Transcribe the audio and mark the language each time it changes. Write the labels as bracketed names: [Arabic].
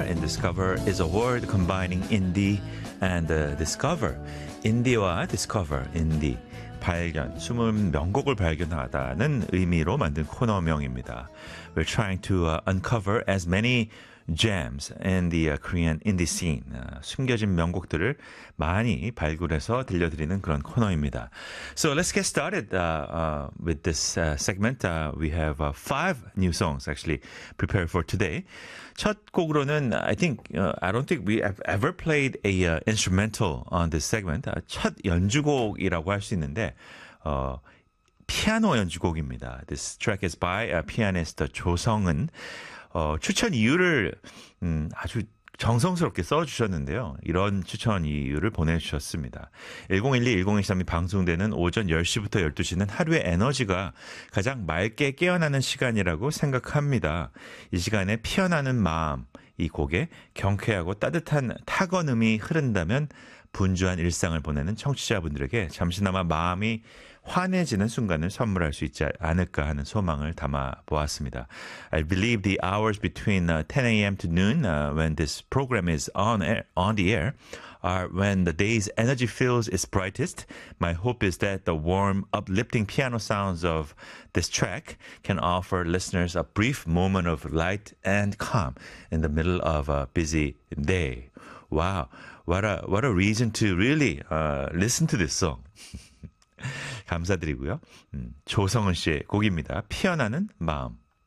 [English] In Discover is a word combining indie and discover. [Korean] 인디와 [English] discover, [Korean] 인디. 발견, 숨은 명곡을 발견하다는 의미로 만든 코너명입니다. [English] We're trying to uncover as many gems in the Korean indie scene. [Korean] 숨겨진 명곡들을 많이 발굴해서 들려드리는 그런 코너입니다. [English] So let's get started with this segment. We have five new songs actually prepared for today. [Korean] 첫 곡으로는 [English] I don't think we have ever played a instrumental on this segment. [Korean] 첫 연주곡이라고 할 수 있는데 피아노 연주곡입니다. [English] This track is by pianist 조성은. [Korean] 추천 이유를 아주 정성스럽게 써주셨는데요. 이런 추천 이유를 보내주셨습니다. 101-1023이 방송되는 오전 10시부터 12시는 하루의 에너지가 가장 맑게 깨어나는 시간이라고 생각합니다. 이 시간에 피어나는 마음, 이 곡에 경쾌하고 따뜻한 타건음이 흐른다면 분주한 일상을 보내는 청취자분들에게 잠시나마 마음이 환해지는 순간을 선물할 수 있지 않을까 하는 소망을 담아 보았습니다. [English] I believe the hours between 10 a.m. to noon when this program is on the air are when the day's energy feels its brightest. My hope is that the warm, uplifting piano sounds of this track can offer listeners a brief moment of light and calm in the middle of a busy day. Wow, what a reason to really listen to this song. [Korean] 감사드리고요. 조성은 씨의 곡입니다. 피어나는 마음.